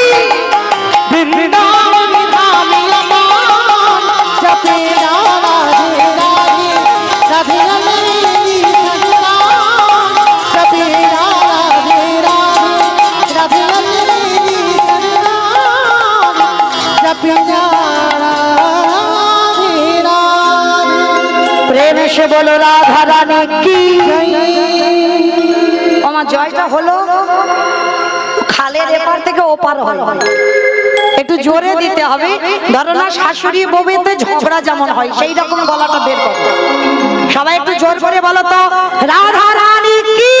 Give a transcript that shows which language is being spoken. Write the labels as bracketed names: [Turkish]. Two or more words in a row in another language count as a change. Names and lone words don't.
[Hindi] वृंदावन धामिया जपे जा राधे राधे राधे मेरी सरकार जपे जा राधे राधे राधे मेरी सरकार जपे जा राधे राधे। प्रेम से बोलो राधा रानी की [Bangla] আমার জয়টা হলো খালের এপার থেকে ওপার হয়, একটু জোরে দিতে হবে। ধরো না শাশুড়ি বউতে ঝগড়া যেমন হয় সেই রকম গলাটা বের করো। সবাই একটু জোর করে বলো তো রাধা রানী কি।